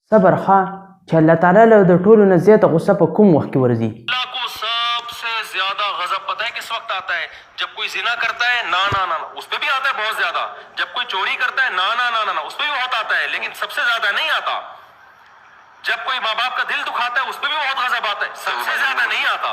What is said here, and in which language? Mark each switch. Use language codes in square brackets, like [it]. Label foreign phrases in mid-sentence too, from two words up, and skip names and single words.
[ps] صبر ښه چې الله تعالی له د ټولو نه زیاته غصه په کوم وخت کې ورځي؟ [ur] اللہ کو سب سے زیادہ غضب پتہ ہے کس وقت آتا ہے؟ جب کوئی زنا کرتا ہے نا نا نا اس پہ بھی آتا ہے بہت زیادہ. جب کوئی چوری کرتا ہے نا نا نا نا اس پہ بھی بہت آتا ہے, لیکن سب سے زیادہ نہیں آتا. جب کوئی ماں باپ کا دل دکھاتا ہے اس پہ بھی بہت غضب آتا ہے, سب سے زیادہ نہیں آتا.